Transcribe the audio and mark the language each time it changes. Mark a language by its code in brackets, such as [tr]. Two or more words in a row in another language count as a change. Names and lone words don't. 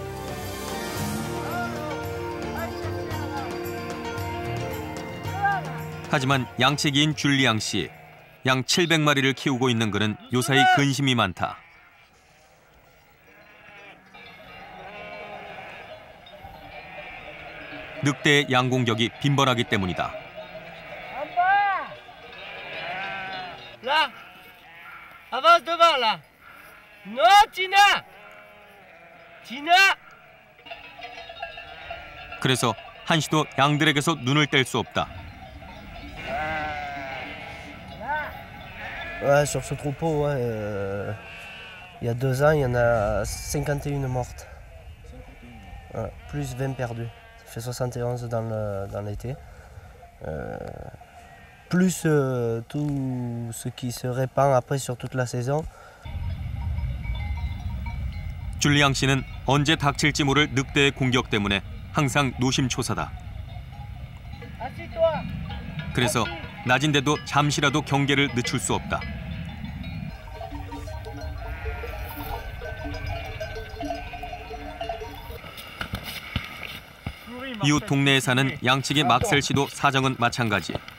[ko] 하지만 양치기인 줄리앙 씨, 양 700마리를 키우고 있는 그는 요사이 근심이 많다. 늑대의 양공격이 빈번하기 때문이다. [fr] Là, avance devant là. Non, Tina. Tina. [ko] 그래서 한시도 양들에게서 눈을 뗄 수 없다. [fr] Ouais, sur ce troupeau, ouais, il y a 2 ans, il y en a 51 mortes. Ouais, plus 20 perdues. Ça fait 71 dans l'été. Plus tout ce qui se répand après sur toute la saison. [ko] 줄리앙 씨는 언제 닥칠지 모를 늑대의 공격 때문에 항상 노심초사다. 그래서 낮인데도 잠시라도 경계를 늦출 수 없다. 이웃 동네에 사는 양치기 막셀 씨도 사정은 마찬가지.